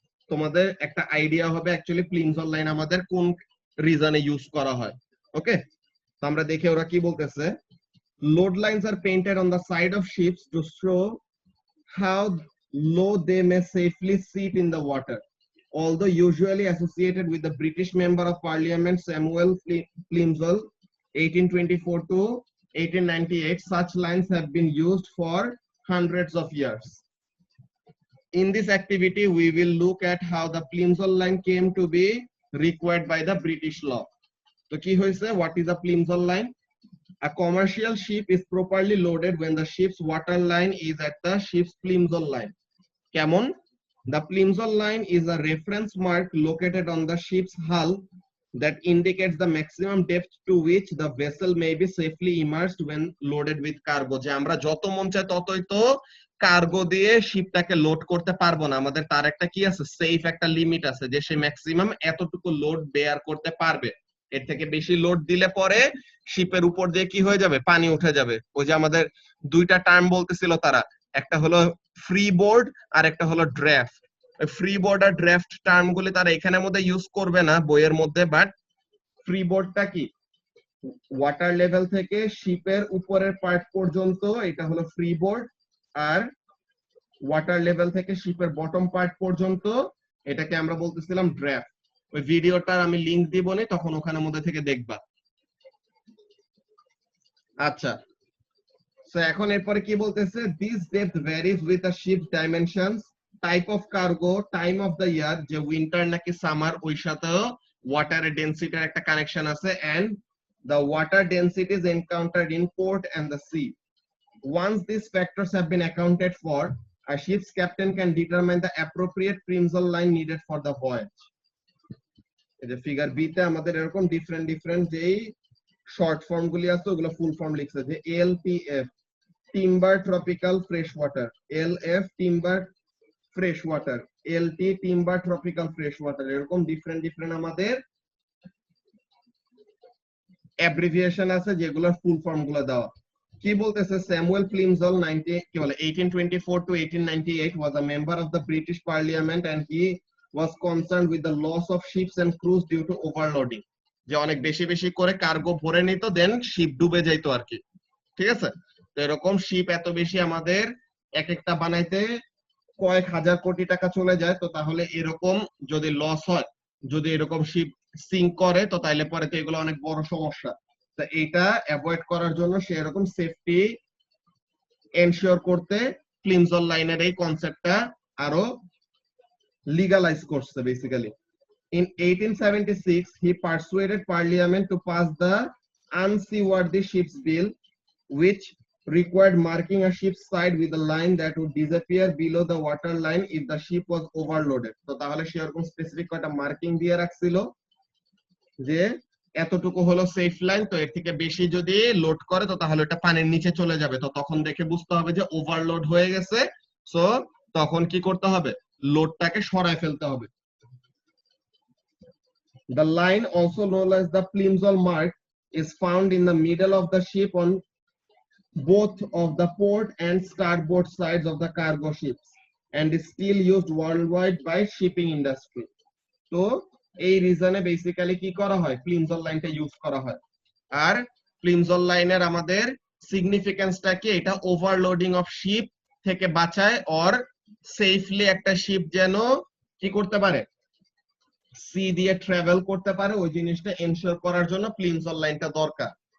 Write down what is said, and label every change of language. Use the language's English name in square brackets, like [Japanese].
[Bangla] তোমাদের একটা আইডিয়া হবে অ্যাকচুয়ালি প্লিমসল লাইন আমাদের কোন রিজনে ইউজ করা হয়। ওকে, তো আমরা দেখি ওরা কি বলতেছে। [English] Load lines are painted on the side of ships to show how low they may safely sit in the water. Although usually associated with the British Member of Parliament Samuel Plimsoll 1824 to 1898, such lines have been used for hundreds of years. In this activity, we will look at how the Plimsoll line came to be required by the British law. So [Bangla] ki hoise, [English] what is a Plimsoll line? A commercial ship is properly loaded when the ship's water line is at the ship's Plimsoll line. [Bangla] Kemon? [English] The Plimsoll line is a reference mark located on the ship's hull that indicates the maximum depth to which the vessel may be safely immersed when loaded with cargo. [Bangla] যে আমরা যত মন চায় ততই তো cargo দিয়ে শিপটাকে load করতে পারবো না, আমাদের তার একটা কি আছে, সেফ একটা লিমিট আছে যে সে ম্যাক্সিমাম এতটুকু লোড বেয়ার করতে পারবে। এর থেকে বেশি লোড দিলে পরে শিপের উপর দিয়ে কি হয়ে যাবে, পানি উঠে যাবে। ওই যে আমাদের দুইটা টার্ম বলতেছিল তারা, একটা হলো ফ্রি বোর্ড আর একটা হলো ড্রাফট। ফ্রি বোর্ড আর ড্রাফট টার্ম গুলি তারা এখানের মধ্যে ইউজ করবে না বইয়ের মধ্যে, বাট ফ্রি বোর্ডটা কি, ওয়াটার লেভেল থেকে শিপের উপরের পার্ট পর্যন্ত এটা হলো ফ্রি বোর্ড, আর ওয়াটার লেভেল থেকে শিপের বটম পার্ট পর্যন্ত এটাকে আমরা বলতেছিলাম ড্রাফট। ওই ভিডিওটার আমি লিংক দিব না, তখন ওখানের মধ্যে থেকে দেখবা। আচ্ছা, সো এখন এরপরে কি বলতেছে, [English] this depth varies with the ship dimensions, type of cargo, time of the year, [Bangla] যে উইন্টার নাকি সামার ওই সাথেও ওয়াটারের ডেনসিটির একটা কানেকশন আছে, [English] And the water density is encountered in port and the sea. Once these factors have been accounted for, a ship's captain can determine the appropriate Plimsoll line needed for the voyage. [Bangla] এই যে figure B তে আমাদের এরকম different যেই short form গুলি আছে ওগুলো full form লিখছে, যে LPF timber tropical fresh water, LF timber fresh water, LT timber tropical fresh water, এরকম ডিফারেন্ট আমাদের অ্যাব্রিভিয়েশন আছে যেগুলোর ফুল ফর্ম গুলো দেওয়া। কি বলতেছে, [English] Samuel Plimsoll 1824 to 1898 was a member of the British Parliament and he was concerned with the loss of ships and crews due to overloading. [Bangla] যে অনেক বেশি করে কার্গো ভরে নিত, দেন শিপ ডুবে যাইতো আর কি। ঠিক আছে, তো এরকম শিপ এত বেশি আমাদের এক একটা বানাইতে কয়েক হাজার কোটি টাকা চলে যায়, তো তাহলে এরকম যদি লস হয়, যদি এরকম শিপ সিঙ্ক করে, তো তাইলে পরে তো এগুলো অনেক বড় সমস্যা। তো এইটা অ্যাভয়েড করার জন্য সে এরকম সেফটি এনশিওর করতে প্লিমসল লাইনের এই কনসেপ্টটা আরো লিগালাইজ করছে basically. [English] In 1876, he persuaded Parliament to pass the Unseaworthy Ships Bill, which required marking a ship's side with a line that would disappear below the water line if the ship was overloaded. [Bangla] তো তাহলে সে এরকম specific একটা marking দিয়ে রাখছিল যে এতটুকু হলো safe line, তো এর থেকে বেশি যদি লোড করে তো তাহলে এটা পানির নিচে চলে যাবে। তো তখন দেখে বুঝতে হবে যে ওভারলোড হয়ে গেছে, সো তখন কি করতে হবে, লোডটাকে সরায় ফেলতে হবে। [English] The line, also known as the Plimsoll mark, is found in the middle of the ship on both of the port and starboard sides of the cargo ships and is still used worldwide by shipping industry. [Bangla] তো এই রিজনে basically কি করা হয়, প্লিমসল লাইনটা use করা হয়। আর প্লিমসল লাইনের আমাদের সিগনিফিকেন্সটা কি, এটা ওভারলোডিং অফ শিপ থেকে বাঁচায়, অর সেফলি একটা শিপ যেন কি করতে পারে, সি দিয়ে ট্রাভেল করতে পারে, ওই জিনিসটা এনশিওর করার জন্য প্লিমসল লাইনটা দরকার।